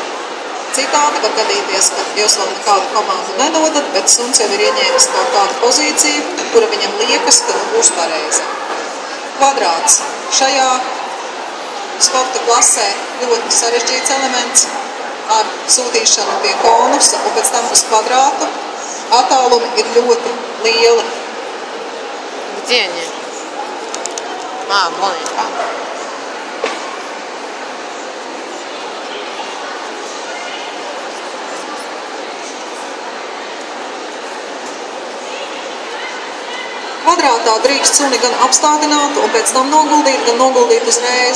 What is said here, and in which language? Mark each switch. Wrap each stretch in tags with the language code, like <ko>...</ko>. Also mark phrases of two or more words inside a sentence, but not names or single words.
<lv>Citādi var gadīties, ka jūs vēl nekādu komandu nedodat, bet suns jau ir ieņēmis kaut kādu pozīciju, kura viņam liekas, ka būs pareiza. Kvadrāts. Šajā sporta klasē ļoti sarežģīts elements ar sūtīšanu pie konusa un pēc tam uz kvadrātu. Attālumi ir ļoti lieli.</lv> <ru>Где они? Вон они там.</ru> <lv>Kvadrātā drīkst suni gan apstādināt un pēc tam noguldīt, gan noguldīt uzreiz.</lv>